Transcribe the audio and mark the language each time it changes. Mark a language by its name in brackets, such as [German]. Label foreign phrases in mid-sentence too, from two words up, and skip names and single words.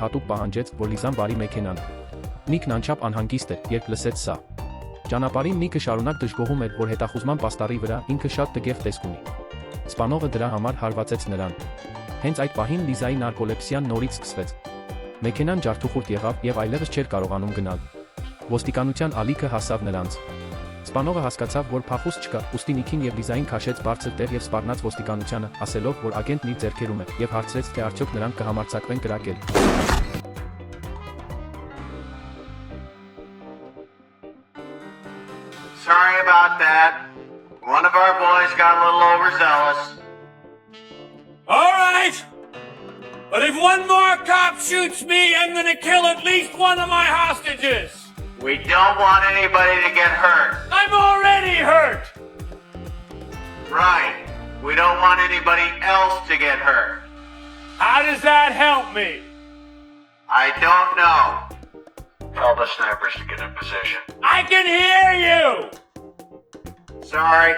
[Armenian] հատուկ պահանջեց, որ Լիզան բարի մեքենան։ Նիկն անչափ անհանգիստ էր, երբ լսեց սա։ Ճանապարհին Նիկը շարունակ դժգոհում էր, որ հետախուզման պաստառի վրա ինքը շատ տգեղ տեսք ունի։ Սպանողը դրա համար հարվածեց նրան։ Հենց այդ պահին Լիզայի նարկոլեպսիան նորից սկսվեց։ Մեքենան ջարդուխուրդ եղավ եւ այլևս չէր կարողանում գնալ։ Ոստիկանության ալիքը հասավ նրանց։ Սպանողը հասկացավ, որ փախուստ չկա, ուստի Նիկին եւ Լիզային քաշեց բարձր տեղ եւ սպառնաց ոստիկանությանը, ասելով, որ ագենտն իր ձեռքերում է, եւ հարցրեց, թե արդյոք նրանք կհամարձակվեն կրակել։ [English] Sorry about that. One of our boys got a little overzealous. All right. But if one more cop shoots me, I'm gonna kill at least one of my hostages. We don't want anybody to get hurt. I'm already hurt. Right. We don't want anybody else to get hurt. How does that help me? I don't know. Tell the snipers to get in position. I can hear you. Sorry.